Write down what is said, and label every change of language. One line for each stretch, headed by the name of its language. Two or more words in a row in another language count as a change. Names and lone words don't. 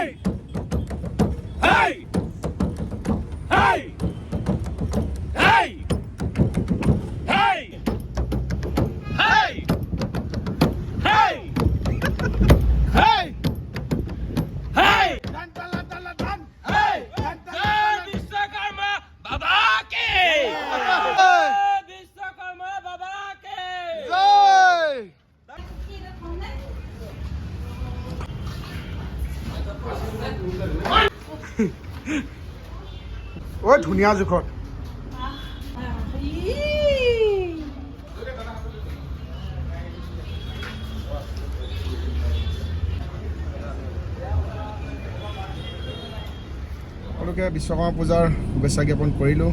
Hindi: Hey! Hey! Hey! Hey! Hey! Hey! Hey! Hey! Dan dan dan dan. Hey! Dan जय विश्वकर्मा बाबा की विश्वकर्मा बाबा की Jai!
Assamese: ঐ ধুনীয়া জোখত সকলোকে বিশ্বকৰ্মা পূজাৰ শুভেচ্ছা জ্ঞাপন কৰিলোঁ।